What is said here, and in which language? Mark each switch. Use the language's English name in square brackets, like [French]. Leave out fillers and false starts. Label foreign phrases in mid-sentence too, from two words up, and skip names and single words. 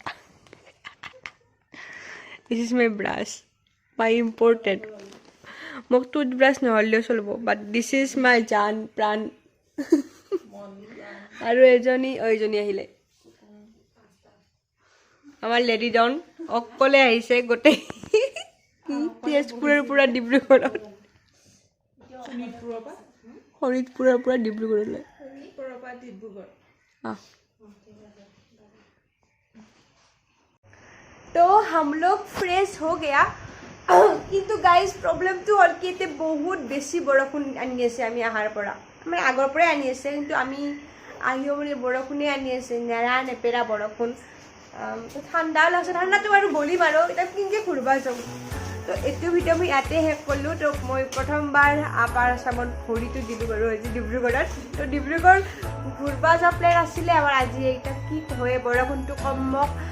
[English] this is my brush my important [Assamese] মোক টুথব্ৰাছ নহ'লেও চলিব [English] but this is my [Assamese] জান প্ৰাণ আৰু এইজনী আহিলে আমাৰ [English] lady don [Assamese] অকলে আহিছে গোটেই তেজপুৰৰ পৰা ডিব্ৰুগড়ত শোণিতপুৰৰ পৰা ডিব্ৰুগড়লৈ [Hindi] तो हम लोग फ्रेश हो गया [Assamese] কিন্তু গাইজ প্ৰব্লেমটো হ'ল কি এতিয়া বহুত বেছি বৰষুণ আনি আছে আমি আহাৰ পৰা মানে আগৰ পৰাই আনি আছে কিন্তু আমি আহিও মানে বৰষুণে আনি আছে নেৰা নেপেৰা বৰষুণ ঠাণ্ডাও লাগছে ঠাণ্ডাটো আৰু গলিম আৰু এতিয়া কেনেকৈ ঘূৰিব যাওঁ তো এইটো ভিডিঅ' মই ইয়াতে শেষ কৰিলোঁ তো মই প্ৰথমবাৰ আপাৰ আছামত ভৰিটো দিলোঁ বাৰু আজি ডিব্ৰুগড়ত তো ডিব্ৰুগড় ঘূৰিব যোৱা প্লেন আছিলে আমাৰ আজি এতিয়া কি হয় বৰষুণটো কমক